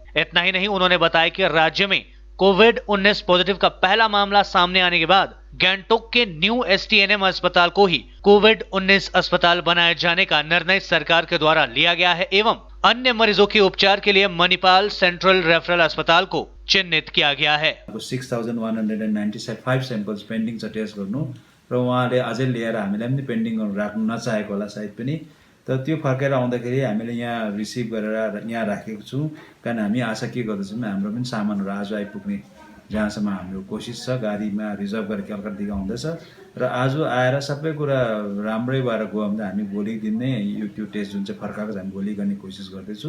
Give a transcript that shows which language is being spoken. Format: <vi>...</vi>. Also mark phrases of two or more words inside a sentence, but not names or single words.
<hi>इतना ही नहीं, उन्होंने बताया कि राज्य में कोविड-19 पॉजिटिव का पहला मामला सामने आने के बाद गंगटोक के न्यू एसटीएनएम अस्पताल को ही कोविड-19 अस्पताल बनाए जाने का निर्णय सरकार के द्वारा लिया गया है एवं अन्य मरीजों के उपचार के लिए मणिपाल सेंट्रल रेफरल अस्पताल को चिन्हित किया गया है।</hi> <ne>6195</ne> <en>samples pending</en> <ne>छ टेस्ट गर्नु र उहाँले अझै लिएर हामीलाई पनि पेन्डिङ राख्नु नचाहेको होला सायद पनि। तर त्यो फर्केर आउँदाखेरि हामीले यहाँ रिसिभ गरेर यहाँ राखेको छौँ, कारण हामी आशा के गर्दछौँ हाम्रो पनि सामानहरू आज आइपुग्ने जहाँसम्म हाम्रो कोसिस छ। गाडीमा रिजर्भ गरेर कलकत्तादेखि आउँदैछ र आज आएर सबै कुरा राम्रै भएर गयो भने हामी भोलिको दिन नै यो टेस्ट जुन चाहिँ फर्काएको छ हामी भोलि गर्ने कोसिस गर्दैछु।</ne>